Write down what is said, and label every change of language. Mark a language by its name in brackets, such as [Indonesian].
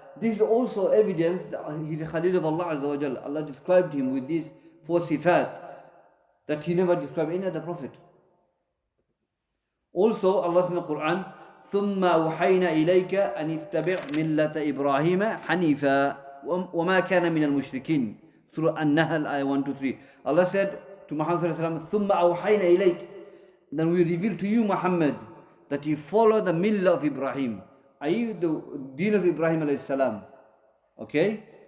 [English] This is also evidence that he's a Khalil of Allah Azza wa Jalla. Allah described him with these 4 sifat that he never described any other prophet. Also, Allah says in the Quran, [Arabic] ثُمَّ أَوْحَيْنَا إِلَيْكَ أَنِ اتَّبِعْ مِلَّةَ إِبْرَاهِيمَ حَنِيفًا وَمَا كَانَ مِنَ الْمُشْرِكِينَ. [English] Surah An-Nahl, ayah 1 to 3. Allah said to Muhammad [Arabic] ثُمَّ أَوْحَيْنَا إِلَيْكَ. [English] Then we reveal to you, Muhammad, that you follow the millah of Ibrahim, i.e. the deen of Ibrahim alayhi salam. Okay?